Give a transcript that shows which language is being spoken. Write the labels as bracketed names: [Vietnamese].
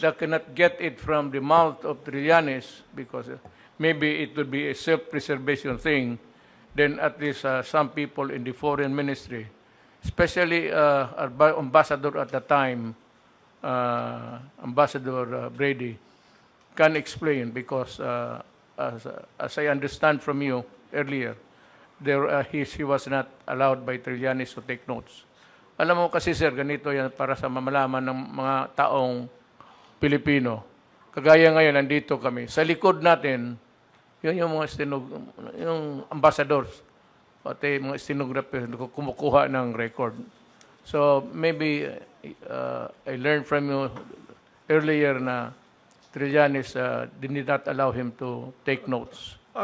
[English] they cannot get it from the mouth of Trillanes, because maybe it would be a self-preservation thing, then at least some people in the foreign ministry, especially our ambassador at the time, Ambassador Brady, can explain, because as I understand from you earlier, he was not allowed by Trillanes to take notes. [Filipino] Alam mo kasi, sir, ganito yan para sa mamalaman ng mga taong Pilipino. Kagaya ngayon, nandito kami. Sa likod natin, yun yung mga yung ambassadors, pati mga stenographers, kumukuha ng record. [English] So maybe I learned from you earlier [Filipino] na [English] Trillanes did not allow him to take notes.